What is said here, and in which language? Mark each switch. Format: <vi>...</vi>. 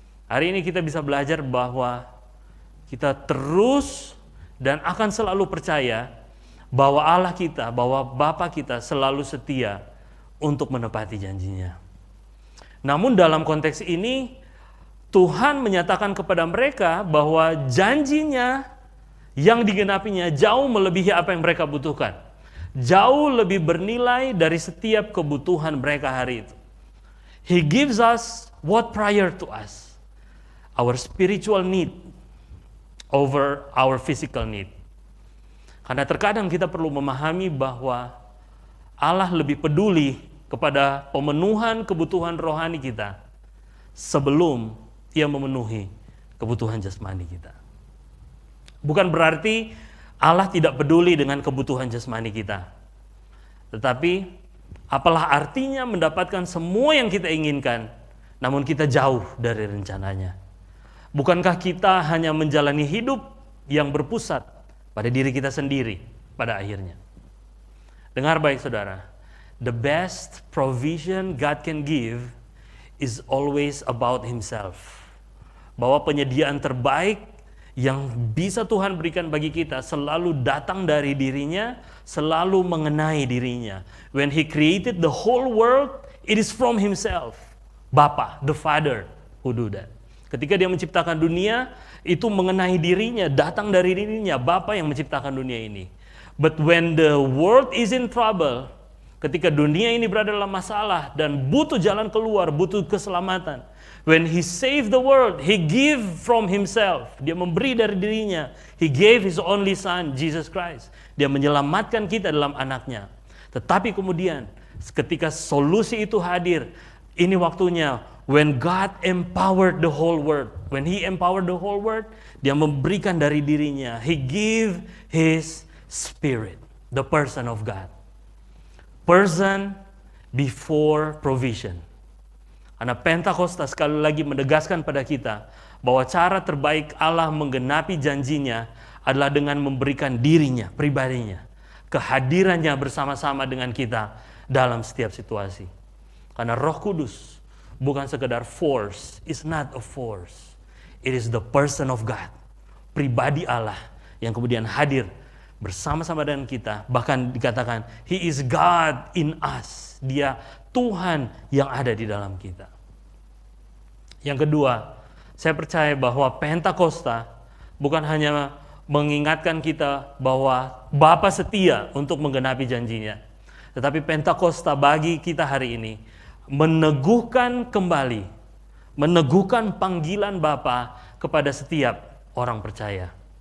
<id>Hari ini kita bisa belajar bahwa kita terus dan akan selalu percaya bahwa Allah kita, bahwa Bapa kita selalu setia untuk menepati janjinya. Namun dalam konteks ini, Tuhan menyatakan kepada mereka bahwa janjinya yang digenapinya jauh melebihi apa yang mereka butuhkan. Jauh lebih bernilai dari setiap kebutuhan mereka hari itu.</id> <en>He gives us what prior to us. Our spiritual need over our physical need.</en> <id>Karena terkadang kita perlu memahami bahwa Allah lebih peduli kepada pemenuhan kebutuhan rohani kita sebelum Ia memenuhi kebutuhan jasmani kita. Bukan berarti Allah tidak peduli dengan kebutuhan jasmani kita. Tetapi apalah artinya mendapatkan semua yang kita inginkan, namun kita jauh dari rencananya. Bukankah kita hanya menjalani hidup yang berpusat pada diri kita sendiri pada akhirnya? Dengar baik saudara,</id> <en>the best provision God can give is always about Himself.</en> <id>Bahwa penyediaan terbaik yang bisa Tuhan berikan bagi kita selalu datang dari dirinya, selalu mengenai dirinya.</id> <en>When He created the whole world, it is from Himself. Bapa, the Father who do that.</en> <id>Ketika Dia menciptakan dunia, itu mengenai dirinya, datang dari dirinya, Bapa yang menciptakan dunia ini.</id> <en>But when the world is in trouble,</en> <id>ketika dunia ini berada dalam masalah dan butuh jalan keluar, butuh keselamatan,</id> <en>when He saved the world, He gave from Himself.</en> <id>Dia memberi dari dirinya.</id> <en>He gave His only Son, Jesus Christ.</en> <id>Dia menyelamatkan kita dalam anaknya. Tetapi kemudian ketika solusi itu hadir, ini waktunya</id> <en>when God empowered the whole world. When He empowered the whole world,</en> <id>Dia memberikan dari dirinya.</id> <en>He gave His Spirit, the person of God. Person before provision.</en> <id>Karena Pentakosta sekali lagi menegaskan pada kita bahwa cara terbaik Allah menggenapi janjinya adalah dengan memberikan dirinya, pribadinya, kehadirannya bersama-sama dengan kita dalam setiap situasi. Karena Roh Kudus bukan sekedar force,</id> <en>it's not a force. It is the person of God,</en> <id>pribadi Allah yang kemudian hadir bersama-sama dengan kita. Bahkan dikatakan,</id> <en>He is God in us.</en> <id>Dia Tuhan yang ada di dalam kita. Yang kedua, saya percaya bahwa Pentakosta bukan hanya mengingatkan kita bahwa Bapa setia untuk menggenapi janjinya. Tetapi Pentakosta bagi kita hari ini meneguhkan kembali, meneguhkan panggilan Bapa kepada setiap orang percaya.</id>